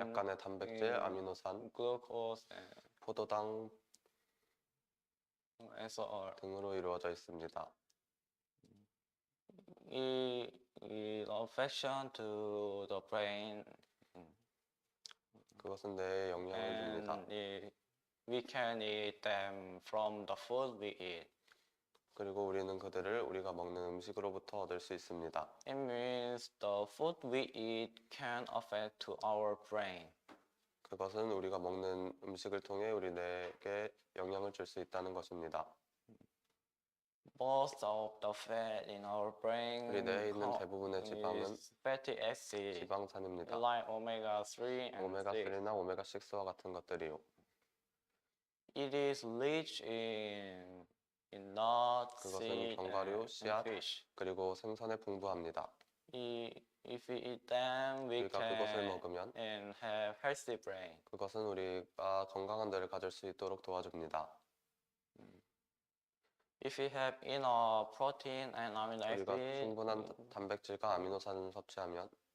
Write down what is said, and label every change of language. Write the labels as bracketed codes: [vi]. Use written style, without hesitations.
[ko] 약간의 단백질, 아미노산, [en] glucose, [ko] 포도당 [en] and so on. [ko] 등으로 이루어져 있습니다. [en] It affection to the brain [ko] 그것은 뇌에 영향을 줍니다. [en] and we can eat them from the food we eat. [ko] 그리고 우리는 그들을 우리가 먹는 음식으로부터 얻을 수 있습니다. [en] It means the food we eat can affect to our brain. [ko] 그것은 우리가 먹는 음식을 통해 우리 뇌에게 영향을 줄 수 있다는 것입니다. [en] Most of the fat in our brain [ko] 우리 뇌에 있는 대부분의 지방은 [en] is fatty acid, [ko] 지방산입니다. [en] like omega-3 and 6. [ko] 오메가3나 오메가6와 같은 것들이요. [en] It is rich in nuts, [ko] 그것은 [en] seed, [ko] 견과류, [en] and [ko] 씨앗, [en] fish. [ko] 그리고 생선에 풍부합니다. [en] If we eat them, we [ko] 우리가 그것을 [en] can [ko] 먹으면 [en] and have healthy brain. [ko] 그것은 우리가 건강한 뇌를 가질 수 있도록 도와줍니다. [en] If we have enough protein and amino [ko] 우리가 [en] acid, [ko] 충분한 단백질과 아미노산을 섭취하면